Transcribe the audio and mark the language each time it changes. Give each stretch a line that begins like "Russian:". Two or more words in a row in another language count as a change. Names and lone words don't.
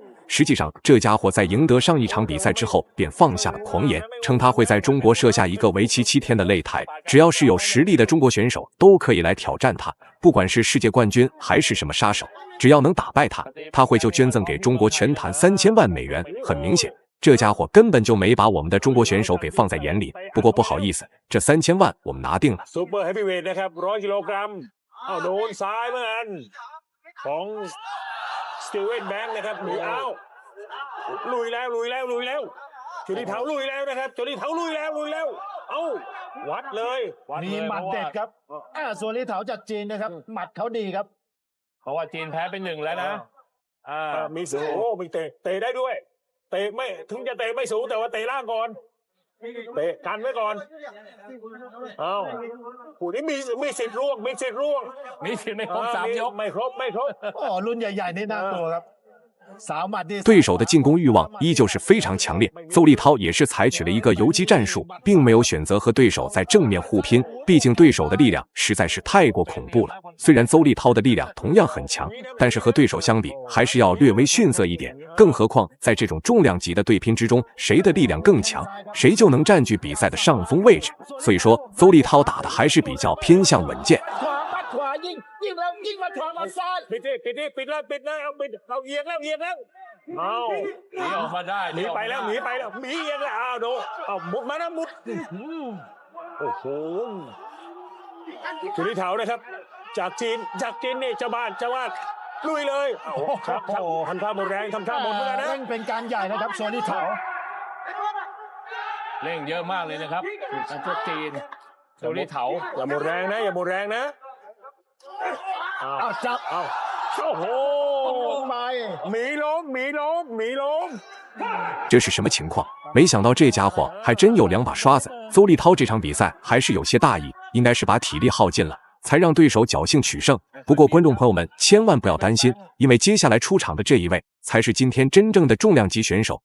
Chinese: 实际上这家伙在赢得上一场比赛之后便放下了狂言，称他会在中国设下一个为期7天的擂台，只要是有实力的中国选手都可以来挑战他，不管是世界冠军还是什么杀手，只要能打败他，他会就捐赠给中国拳坛3000万美元。很明显这家伙根本就没把我们的中国选手给放在眼里。不过不好意思，这3000万我们拿定了。
English: Super Heavyweight
Thai: นะครับ100กิโลกรัมโดนซ้ายเหมือนกันของสตีเวนแบงค์นะครับหนีเอาลุยแล้วจุลีเถาลุยแล้วนะครับจุลีเถาลุยแล้วเอ้าวัดเลย มีหมัดเด็ดครับส่วนลีเถาจากจีนนะครับหมัดเขาดีครับ เพราะว่าจีนแพ้ไป1แล้วนะ มีสูงมีเตะได้ด้วยเตะไม่ถึงจะเตะไม่สูงแต่ว่าเตะล่างก่อนเตะกันไว้ก่อนผู้นี้มีสิทธิ์ร่วงมีสิทธิ์ ไม่ครบ3 ยก ไม่ครบ รุ่นใหญ่ๆนี่น่ากลัวครับ
Chinese: 对手的进攻欲望依旧是非常强烈，邹立涛也是采取了一个游击战术，并没有选择和对手在正面互拼，毕竟对手的力量实在是太过恐怖了。虽然邹立涛的力量同样很强，但是和对手相比还是要略微逊色一点，更何况在这种重量级的对拼之中，谁的力量更强，谁就能占据比赛的上风位置。所以说邹立涛打的还是比较偏向稳健。
Thai: ยิงแล้วยิงมาถอดมาซ้าย ปิดแล้วเอาเอียงแล้วหนี ออกมาได้ หนีไปแล้วหนีเอียงแล้วดูมุดมานะมุดโอ้โหจุลีเถานะครับจากจีนนี่เจ้าบ้านลุยเลยครับทำท่าหมดแรงทำท่าหมดเมื่อนะ เป็นการใหญ่นะครับโซลีเถา เร่งเยอะมากเลยนะครับจีนโซลีเถา อย่าหมดแรงนะ จับ โอ้โหหมีล้ม
Chinese: 这是什么情况？没想到这家伙还真有2把刷子。邹立涛这场比赛还是有些大意，应该是把体力耗尽了，才让对手侥幸取胜。不过观众朋友们千万不要担心，因为接下来出场的这一位才是今天真正的重量级选手。